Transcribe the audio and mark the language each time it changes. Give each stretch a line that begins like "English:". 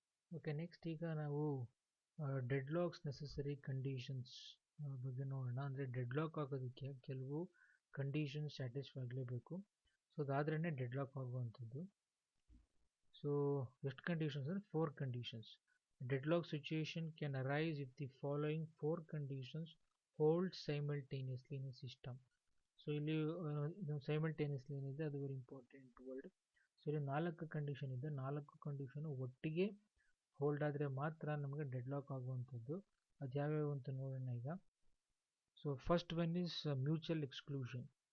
Kannada: Okay, next ಈಗ ನಾವು ಡೆಡ್ಲಾಕ್ಸ್ necessary conditions ಬಗ್ಗೆ ನೋಡೋಣ. ಅಂದರೆ ಡೆಡ್ಲಾಕ್ ಆಗೋದಕ್ಕೆ ಕೆಲವು ಕಂಡೀಷನ್ಸ್ ಸ್ಯಾಟಿಸ್ಫೈ ಆಗಲೇಬೇಕು. ಸೊ ಅದಾದ್ರೇ ಡೆಡ್ಲಾಕ್ ಆಗುವಂಥದ್ದು. ಸೊ ಎಷ್ಟು ಕಂಡೀಷನ್ಸ್ ಅಂದರೆ 4 conditions.
English: Deadlock situation can arise if the following four conditions hold simultaneously in a system.
Kannada: So ಇಲ್ಲಿ ಸೈಮಲ್ಟೇನಿಯಸ್ಲಿ ಏನಿದೆ ಅದು ವೆರಿ ಇಂಪಾರ್ಟೆಂಟ್ ವರ್ಡ್. ಸೊ ಇಲ್ಲಿ 4 ಕಂಡೀಷನ್ ಇದೆ, 4 ಕಂಡೀಷನ್ ಒಟ್ಟಿಗೆ ಹೋಲ್ಡ್ ಆದರೆ ಮಾತ್ರ ನಮಗೆ ಡೆಡ್ಲಾಕ್ ಆಗುವಂಥದ್ದು. ಅದು ಯಾವ್ಯಾವ ಅಂತ ನೋಡೋಣ ಈಗ.
English: So first one is mutual exclusion.